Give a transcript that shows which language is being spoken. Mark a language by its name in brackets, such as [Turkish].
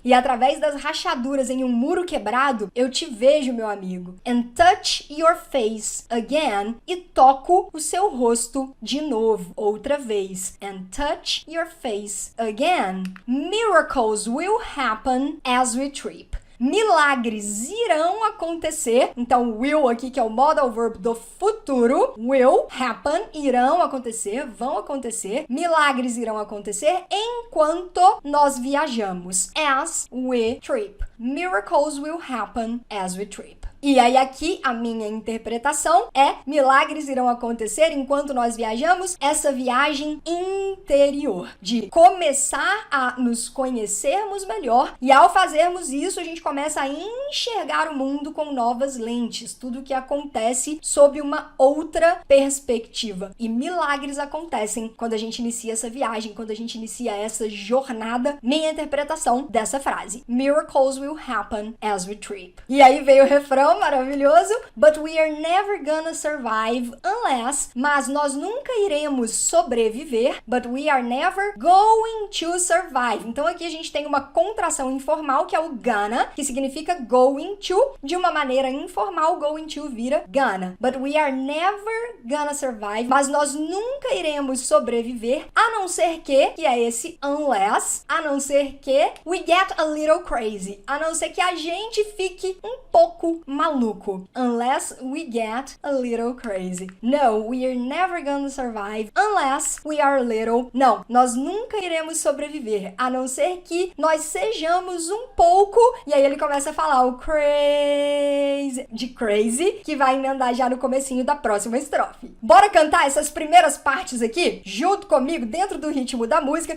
[Portuguese] E através das rachaduras em um muro quebrado, eu te vejo, meu amigo. [English] And touch your face again. [Portuguese] E toco o seu rosto de novo. Outra vez. [English] And touch your face again. Miracles will happen as we trip. [Portuguese] Milagres irão acontecer. Então, will aqui, que é o modal verb do futuro. Will happen. Irão acontecer. Vão acontecer. Milagres irão acontecer enquanto nós viajamos. [English] As we trip. Miracles will happen as we trip. [Portuguese] E aí aqui a minha interpretação é: milagres irão acontecer enquanto nós viajamos, essa viagem interior, de começar a nos conhecermos melhor, e ao fazermos isso a gente começa a enxergar o mundo com novas lentes, tudo que acontece sob uma outra perspectiva. E milagres acontecem quando a gente inicia essa viagem, quando a gente inicia essa jornada. Minha interpretação dessa frase: [English] miracles will happen as we trip. [Portuguese] E aí veio o refrão, não? Maravilhoso. [English] But we are never gonna survive unless, [Portuguese] mas nós nunca iremos sobreviver, [English] but we are never going to survive. [Portuguese] Então aqui a gente tem uma contração informal, que é o gonna, que significa going to. De uma maneira informal, going to vira gonna. [English] But we are never gonna survive, [Portuguese] mas nós nunca iremos sobreviver, a não ser que é esse unless, a não ser que [English] we get a little crazy, [Portuguese] a não ser que a gente fique um pouco maluco. [English] Unless we get a little crazy. No, we are never gonna survive unless we are a little. [Portuguese] Não, nós nunca iremos sobreviver, a não ser que nós sejamos um pouco. E aí ele começa a falar o crazy, de crazy, que vai emendar já no comecinho da próxima estrofe. Bora cantar essas primeiras partes aqui, junto comigo, dentro do ritmo da música.